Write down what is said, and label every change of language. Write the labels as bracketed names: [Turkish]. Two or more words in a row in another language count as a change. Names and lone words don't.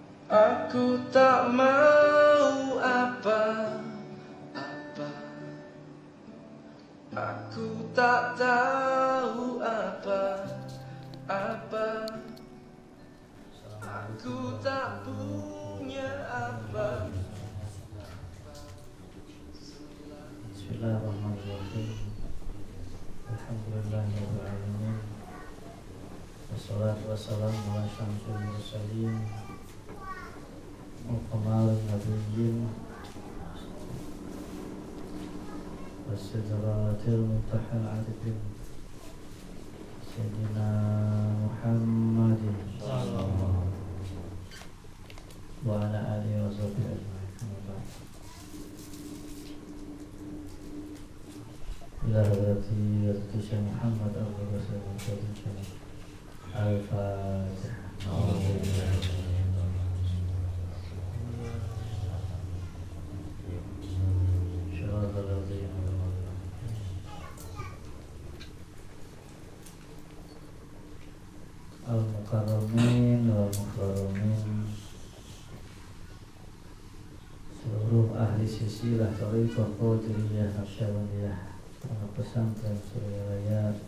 [Indonesian] Aku tak mau apa-apa, aku tak tahu apa-apa, aku tak punya apa. [Arabic] Bismillahirrahmanirrahim. الحمد لله رب العالمين. والصلاة والسلام على أشرف المرسلين وكمال النبيين وسدرة منتهى العارفين سيدنا محمد وعلى آله وصحبه أجمعين. إلى حضرة الشيخ محمد عبد الرسول الفاتحة. المكرمين والمكرمين, [Indonesian] seluruh ahli silsilah Thariqah Qadiriyah Naqsyabandiyah, Pondok Pesantren Surya Raya,